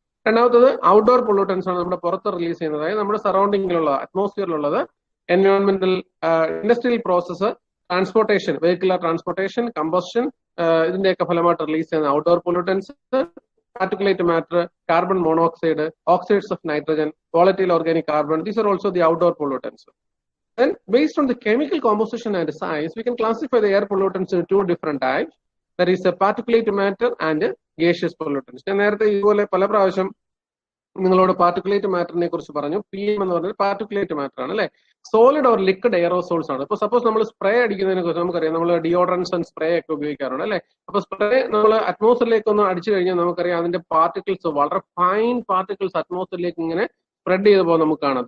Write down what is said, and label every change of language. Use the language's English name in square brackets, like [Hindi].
[Malayalam] രണ്ടാമത്തത് outdoor pollutants ആണ് നമ്മുടെ പുറത്ത് റിലീസ് ചെയ്യുന്നത്. അതായത് നമ്മുടെ സറൗണ്ടിങ്ങിലുള്ള അറ്റ്മോസ്ഫിയറിലുള്ളത് എൻവയോൺമെന്റൽ industrial process, transportation, vehicular transportation, combustion, ഇതിന്റെയൊക്കെ ഫലമായിട്ട് റിലീസ് ചെയ്യുന്ന outdoor pollutants, [English] particulate matter, carbon monoxide, oxides of nitrogen, volatile organic carbon, these are also the outdoor pollutants. Then based on the chemical composition and size, we can classify the air pollutants into two different types. That is particulate matter and gaseous pollutants. [Malayalam] ഞാൻ നേരത്തെ ഇതുപോലെ പല പ്രാവശ്യം നിങ്ങളോട് particulate മാറ്ററിനെ കുറിച്ച് പറഞ്ഞു. PM എന്ന് പറഞ്ഞാൽ പാർട്ടിക്കുലേറ്റ് മാറ്റർ ആണ് അല്ലെ. സോളിഡ് ഓർ ലിക്വിഡ് എയറോസോൾസ് ആണ്. ഇപ്പൊ സപ്പോസ് നമ്മൾ സ്പ്രേ അടിക്കുന്നതിനെ കുറിച്ച് നമുക്കറിയാം, നമ്മൾ ഡിയോഡറൻസ് ആൻഡ് സ്പ്രേ ഒക്കെ ഉപയോഗിക്കാറുണ്ട് അല്ലെ. അപ്പൊ സ്പ്രേ നമ്മൾ അറ്റ്മോസ്ഫിയറിലേക്ക് ഒന്ന് അടിച്ചു കഴിഞ്ഞാൽ നമുക്കറിയാം അതിന്റെ പാർട്ടിക്കിൾസ്, വളരെ ഫൈൻ പാർട്ടിക്കിൾസ് അറ്റ്മോസ്ഫിയറിലേക്ക് ഇങ്ങനെ സ്പ്രെഡ് ചെയ്ത് പോകുന്നത് നമുക്ക് കാണാം.